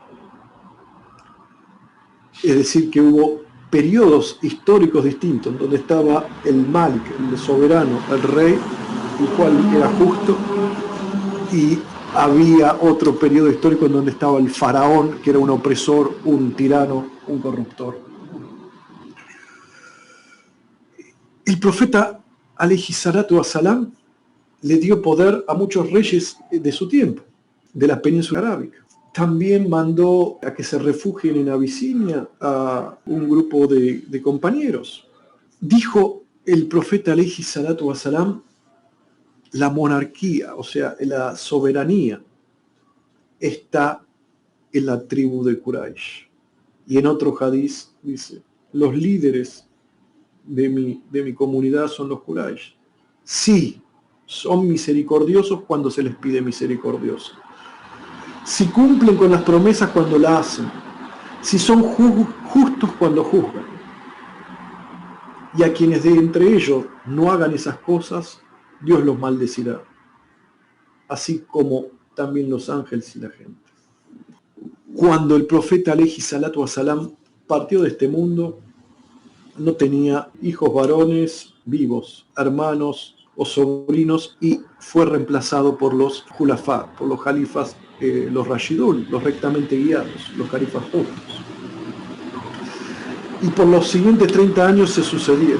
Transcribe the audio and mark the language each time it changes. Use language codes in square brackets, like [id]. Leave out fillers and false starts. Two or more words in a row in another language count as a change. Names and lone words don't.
[es] Es decir, que hubo periodos históricos distintos, donde estaba el Malik, el soberano, el rey, el cual era justo, y había otro periodo histórico en donde estaba el faraón, que era un opresor, un tirano, un corruptor. El profeta, [ar] عليه الصلاة والسلام, [es] le dio poder a muchos reyes de su tiempo, de la península arábica. También mandó a que se refugien en Abisinia a un grupo de compañeros. Dijo el profeta, [ar] عليه الصلاة والسلام, [es] la monarquía, o sea, la soberanía, está es la tribu de Quraysh. Y en otro hadiz dice, los líderes de mi comunidad son los Quraysh. Sí, son misericordiosos cuando se les pide misericordioso. Si cumplen con las promesas cuando la hacen. Si son justos cuando juzgan. Y a quienes de entre ellos no hagan esas cosas, Dios los maldecirá. Así como también los ángeles y la gente. Cuando el profeta [ar] عليه الصلاة والسلام [es] partió de este mundo, no tenía hijos varones vivos, hermanos o sobrinos, y fue reemplazado por los julafá, por los califas, los rashidun, los rectamente guiados, los califas justos. Y por los siguientes 30 años se sucedieron.